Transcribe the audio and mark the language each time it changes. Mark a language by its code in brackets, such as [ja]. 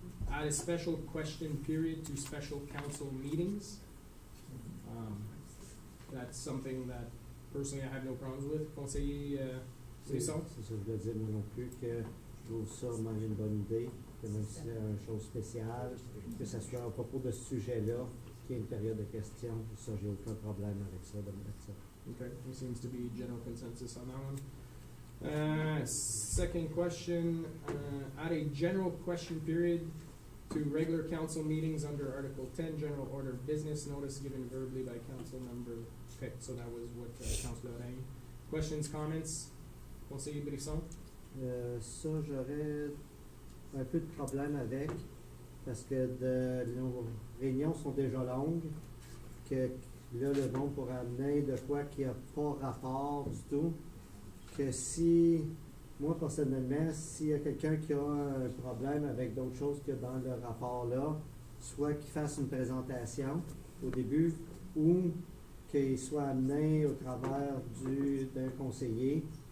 [en] Add a special question period to special council meetings. That's something that personally I have no problems with. [fr] Conseiller Brisson? C'est ça, je voulais dire moi non plus que je trouve ça vraiment une bonne idée, que même si c'est une chose spéciale, que ce soit à propos de ce sujet-là, qu'il y ait une période de questions, ça j'ai aucun problème avec ça, de mettre ça. [en] Okay, there seems to be general consensus on that one. Second question, add a general question period to regular council meetings under Article 10, General Order of Business, notice given verbally by council member. Okay, so that was what Councilor Reng. Questions, comments? Conseiller Brisson? [fr] Ça, j'aurais un peu de problème avec, parce que nos réunions sont déjà longues, que là, le monde pourrait amener de quoi qui n'a pas rapport du tout, que si, moi personnellement, s'il y a quelqu'un qui a un problème avec d'autres choses qu'il y a dans le rapport-là, soit qu'il fasse une présentation au début, ou qu'il soit amené au travers d'un conseillère,